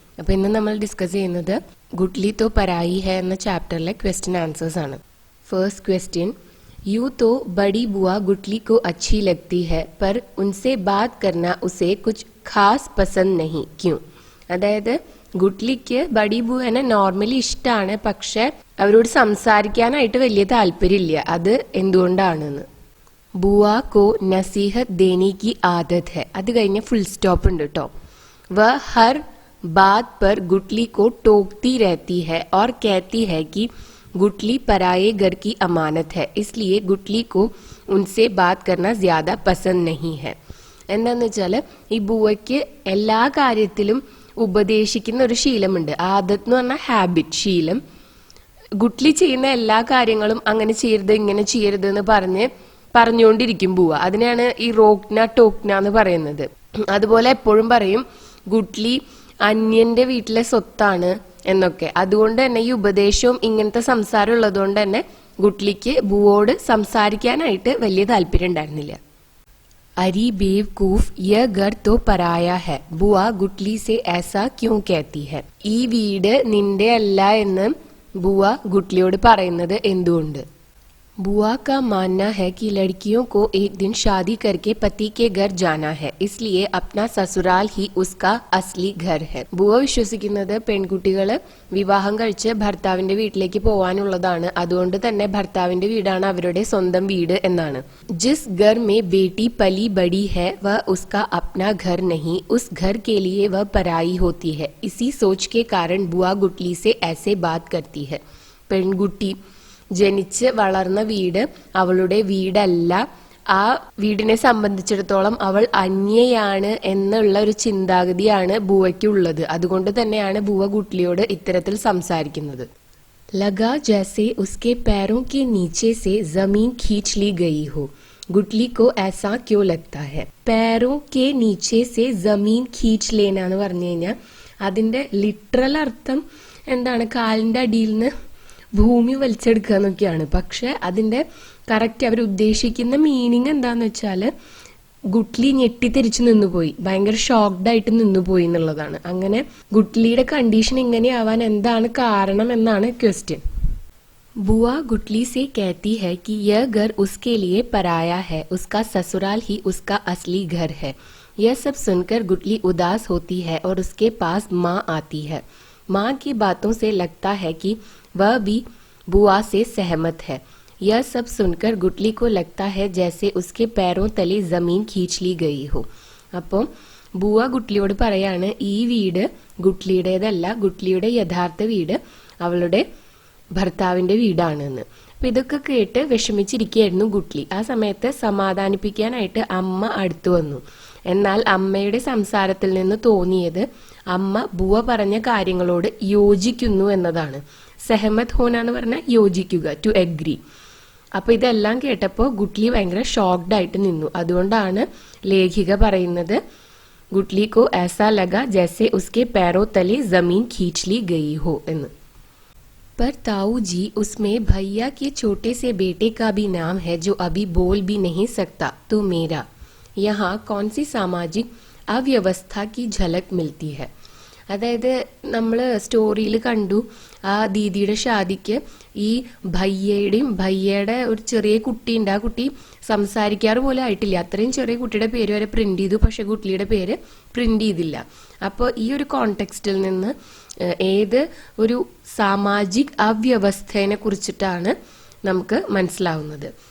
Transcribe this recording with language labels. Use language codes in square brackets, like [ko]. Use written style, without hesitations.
[ml] അപ്പോൾ ഇന്ന് നമ്മൾ ഡിസ്കസ് ചെയ്യുന്നത് ഗുട്ട്ലി [hi] तो पराई है [ml] എന്ന ചാപ്റ്ററിലെ ക്വസ്റ്റ്യൻ ആൻസേഴ്സ് ആണ്. [hi] ഫസ്റ്റ് ക്വസ്റ്റ്യൻ, यूं तो बड़ी बुआ गुटली को अच्छी लगती है पर उनसे बात करना उसे कुछ खास पसंद नहीं, क्यों? [ml] അതായത് ഗുട്ട്ലിക്ക് ബഡി ബുവനെ നോർമലി ഇഷ്ടമാണ്, പക്ഷെ അവരോട് സംസാരിക്കാനായിട്ട് വലിയ താല്പര്യമില്ല. അത് എന്തുകൊണ്ടാണെന്ന്. [hi] बुआ को नसीहत देने की आदत है. [ml] അത് കഴിഞ്ഞ ഫുൾ സ്റ്റോപ്പ് ഉണ്ട് കേട്ടോ. [hi] वह हर बात पर गुटली को टोकती रहती है और कहती है कि गुटली पराये घर की अमानत है, इसलिए गुटली को उनसे बात करना ज्यादा पसंद नहीं है. [ml] എന്താന്ന് വെച്ചാല് ഈ ബുവയ്ക്ക് എല്ലാ കാര്യത്തിലും ഉപദേശിക്കുന്ന ഒരു ശീലമുണ്ട്. ആദത്ത് എന്ന് പറഞ്ഞാൽ ഹാബിറ്റ്, ശീലം. ഗുട്ട്ലി ചെയ്യുന്ന എല്ലാ കാര്യങ്ങളും അങ്ങനെ ചെയ്യരുത് ഇങ്ങനെ ചെയ്യരുത് എന്ന് പറഞ്ഞുകൊണ്ടിരിക്കും ബുവ. അതിനാണ് ഈ റോക്ന ടോക്ന എന്ന് പറയുന്നത്. അതുപോലെ എപ്പോഴും പറയും ഗുട്ട്ലി അന്യന്റെ വീട്ടിലെ സ്വത്താണ് എന്നൊക്കെ. അതുകൊണ്ട് തന്നെ ഈ ഉപദേശവും ഇങ്ങനത്തെ സംസാരം ഉള്ളതുകൊണ്ട് തന്നെ ഗുട്ട്ലിക്ക് ബുവോട് സംസാരിക്കാനായിട്ട് വലിയ താല്പര്യം ഉണ്ടായിരുന്നില്ല. [hi] अरे बेवकूफ, यह घर तो पराया है, बुआ गुटली से ऐसा क्यों कहती है? [ml] ഈ വീട് നിന്റെ അല്ല എന്ന് ബുവ ഗുട്ട്ലിയോട് പറയുന്നത് എന്തുകൊണ്ട്? [hi] बुआ का मानना है कि लड़कियों को एक दिन शादी करके पति के घर जाना है, इसलिए अपना ससुराल ही उसका असली घर है. [ml] ബുവ വിശ്വസിക്കുന്നത് പെൺകുട്ടികൾ വിവാഹം കഴിച്ച് ഭർത്താവിന്റെ വീട്ടിലേക്ക് പോവാനുള്ളതാണ്, അതുകൊണ്ട് തന്നെ ഭർത്താവിന്റെ വീടാണ് അവരുടെ സ്വന്തം വീട് എന്നാണ്. [hi] जिस घर में बेटी पली बड़ी है वह उसका अपना घर नहीं, उस घर के लिए वह पराई होती है. इसी सोच के कारण बुआ गुटली से ऐसे बात करती है. [ml] പെൺകുട്ടി ജനിച്ച് വളർന്ന വീട് അവളുടെ വീടല്ല, ആ വീടിനെ സംബന്ധിച്ചിടത്തോളം അവൾ അന്യയാണ് എന്നുള്ള ഒരു ചിന്താഗതിയാണ് ബുവയ്ക്കുള്ളത്. അതുകൊണ്ട് തന്നെയാണ് ബുവ ഗുട്ട്ലിയോട് ഇത്തരത്തിൽ സംസാരിക്കുന്നത്. [hi] ലഗാ ജൈസെ ഉസ്കെ पैरों के नीचे से जमीन खींच ली गई हो, गुटली को ऐसा क्यों लगता है? पैरों के नीचे से जमीन खींच लेना [ml] എന്ന് പറഞ്ഞു കഴിഞ്ഞാൽ അതിന്റെ ലിറ്ററൽ അർത്ഥം എന്താണ്? കാലിന്റെ അടിയിൽ നിന്ന് ഭൂമി വലിച്ചെടുക്കുക എന്നൊക്കെയാണ്. പക്ഷെ അതിന്റെ കറക്റ്റ് അവർ ഉദ്ദേശിക്കുന്ന മീനിങ് എന്താന്ന് വെച്ചാല് ഗുട്ട്ലി ഞെട്ടിത്തെരിച്ച് നിന്നുപോയി, ഭയങ്കര ഷോക്ക്ഡ് ആയിട്ട് നിന്നുപോയി എന്നുള്ളതാണ്. അങ്ങനെ ഗുട്ട്ലിയുടെ കണ്ടീഷൻ ഇങ്ങനെയാവാൻ എന്താണ് കാരണം എന്നാണ് ക്വസ്റ്റ്യൻ. [hi] बुआ गुटली से कहती है कि यह घर उसके लिए पराया है, उसका ससुराल ही उसका असली घर है. यह सब सुनकर गुटली उदास होती है और उसके पास माँ आती है. माँ की बातों से लगता है कि वह भी बुआ से सहमत है. यह सब सुनकर गुटली को लगता है जैसे उसके पैरों तले जमीन खींच ली गई हो. [ml] അപ്പോൾ ബുവ ഗുട്ട്ലിയോട് പറയാണ് ഈ വീട് ഗുട്ട്ലിയുടേതല്ല, ഗുട്ട്ലിയുടെ യഥാർത്ഥ വീട് അവളുടെ ഭർത്താവിന്റെ വീടാണെന്ന്. അപ്പൊ ഇതൊക്കെ കേട്ട് വിഷമിച്ചിരിക്കുകയായിരുന്നു ഗുട്ട്ലി. ആ സമയത്ത് സമാധാനിപ്പിക്കാനായിട്ട് അമ്മ അടുത്തു വന്നു. എന്നാൽ അമ്മയുടെ സംസാരത്തിൽ നിന്ന് തോന്നിയത് അമ്മ ബുവ പറഞ്ഞ കാര്യങ്ങളോട് യോജിക്കുന്നു എന്നതാണ്. സെഹമത് ഹോന എന്ന് പറഞ്ഞാൽ യോജിക്കുക, ടു എഗ്രി. അപ്പൊ ഇതെല്ലാം കേട്ടപ്പോ ഗുട്ട്ലി ഭയങ്കര ഷോക്ക്ഡ് ആയിട്ട് നിന്നു. അതുകൊണ്ടാണ് ലേഖിക പറയുന്നത് [hi] ഗുട്ട്ലി കോ ऐसा लगा जैसे उसके पैरों तले जमीन खींच ली गई हो [ml] എന്ന്. [hi] पर ताऊ जी, उसमें भैया के छोटे से बेटे का भी नाम है जो अभी बोल भी नहीं सकता, तो मेरा यहाँ कौन सी सामाजिक अव्यवस्था की झलक मिलती है? [ml] അതായത് നമ്മൾ സ്റ്റോറിയിൽ കണ്ടു ആ ദീദിയുടെ ഷാദിക്ക് ഈ ഭയ്യയുടെ ഒരു ചെറിയ കുട്ടിയുണ്ട്. ആ കുട്ടി സംസാരിക്കാറ് പോലും ആയിട്ടില്ല. അത്രയും ചെറിയ കുട്ടിയുടെ പേര് വരെ പ്രിന്റ് ചെയ്തു, പക്ഷെ കുട്ടിയുടെ പേര് പ്രിന്റ് ചെയ്തില്ല. അപ്പോൾ ഈ ഒരു കോണ്ടെക്സ്റ്റിൽ നിന്ന് ഏത് ഒരു സാമാജിക് അവ്യവസ്ഥയെ കുറിച്ചിട്ടാണ് നമുക്ക് മനസ്സിലാവുന്നത്.